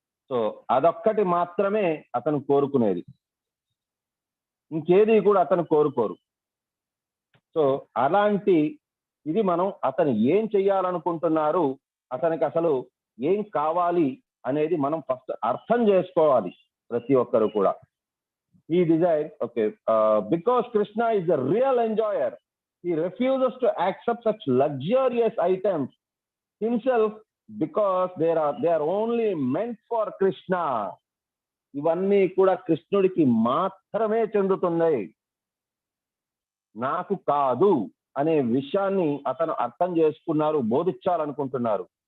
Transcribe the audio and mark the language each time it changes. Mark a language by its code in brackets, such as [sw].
[te] So అదొక్కటి మాత్రమే అతను కోరుకునేది, ఇంకేది కూడా అతను కోరుకోరు. సో అలాంటి ఇది మనం అతను ఏం చెయ్యాలనుకుంటున్నారు, అతనికి అసలు ఏం కావాలి అనేది మనం ఫస్ట్ అర్థం చేసుకోవాలి ప్రతి ఒక్కరు కూడా. [en] He desires, okay, because Krishna is the real enjoyer, he refuses to accept such luxurious items himself because they are only meant for Krishna. [te] ఇవన్నీ కూడా కృష్ణుడికి మాత్రమే చెందుతున్నాయి, నాకు కాదు అనే విషయాన్ని అతను అర్థం చేసుకున్నారు, బోధించాలనుకుంటున్నారు.